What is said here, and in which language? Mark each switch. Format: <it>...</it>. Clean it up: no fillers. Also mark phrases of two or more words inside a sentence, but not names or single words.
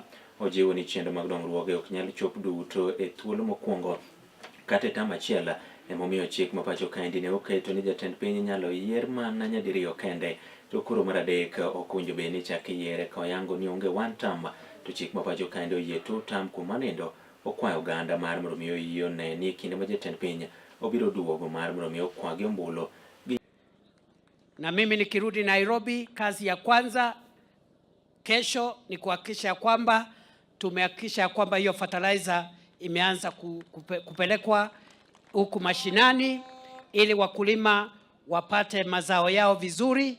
<luo>Ojiwo ni chenro mag dongruoge ok nyal chop duto e thuolo mokwongo kata tam achiel emomiyo chik ma pacho kaendi ne oketo ni jatend piny nyalo yier mana nyadiriyo kende to koro mar adek ok owinjo bed ni chak yiere ka oyango ni onge 1 term to chik ma pacho kaendi oyie 2 term kuom manindo okwayo oganda mar mondo mi oyiene ni kinde ma jatend piny obiro duogo mar mondo mi okwagi ombulu.</luo> <sw>Na mimi nikirudi Nairobi, kazi ya kwanza kesho ni kuhakikisha kwamba tumehakikisha kwamba hiyo fertilizer imeanza kupelekwa huku mashinani ili wakulima wapate mazao yao vizuri.</sw>